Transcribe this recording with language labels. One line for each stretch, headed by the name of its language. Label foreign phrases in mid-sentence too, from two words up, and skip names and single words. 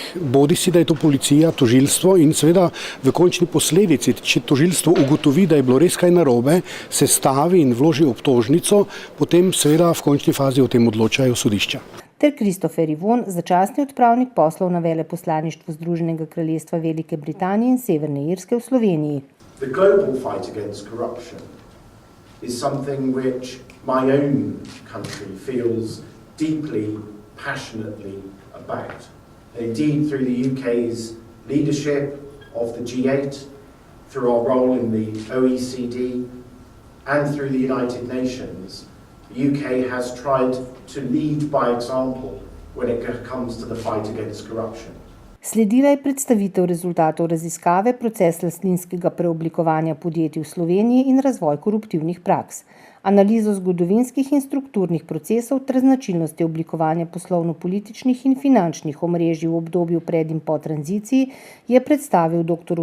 Slovenian: Bodisi da je to policija, tožilstvo in seveda v končni posledici, če tožilstvo ugotovi, da je bilo res kaj narobe, se stavi in vloži obtožnico, potem seveda v končni fazi o tem odločajo sodišča. Ter Kristofer Ivon, začasni odpravnik poslov na veleposlaništvu Združenega kraljestva Velike Britanije in Severne Irske v Sloveniji.
English: The global fight against corruption is something which my own country feels deeply, passionately about. Indeed, through the UK's leadership of the G8, through our role in the OECD, and through the United Nations, the UK has tried to lead by example when it comes to the fight against corruption.
Slovenian: Sledila je predstavitev rezultatov raziskave proces lastninskega preoblikovanja podjetij v Sloveniji in razvoj koruptivnih praks. Analizo zgodovinskih in strukturnih procesov ter značilnosti oblikovanja poslovno-političnih in finančnih omrežij v obdobju pred in po tranziciji je predstavil dr.